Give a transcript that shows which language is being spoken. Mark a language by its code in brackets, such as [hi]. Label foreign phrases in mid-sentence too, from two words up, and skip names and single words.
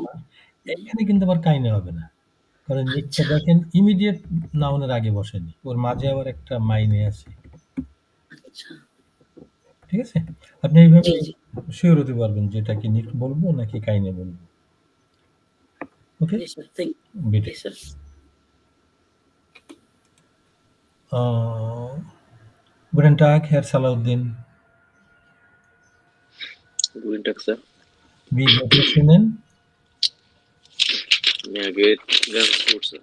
[bn] এখানে কিন্তু আবার কাইনে হবে না। কারণ নিকটা আচ্ছা, দেখেন ইমিডিয়েট নাউনের আগে বসেনি, ওর মাঝে আবার একটা মাইনে আছে। আচ্ছা, ঠিক আছে? আপনি এইভাবে জি, জি, শিওর হতে পারবেন যে এটা কি নিকট বলবো নাকি কাইনে বলবো। ওকে? জি স্যার, থ্যাংক বিটে। ইউ স্যার। [de] Guten Tag, Herr Salahuddin. Guten Tag, Sir. Wie geht es Ihnen? Mir geht ganz gut, Sir.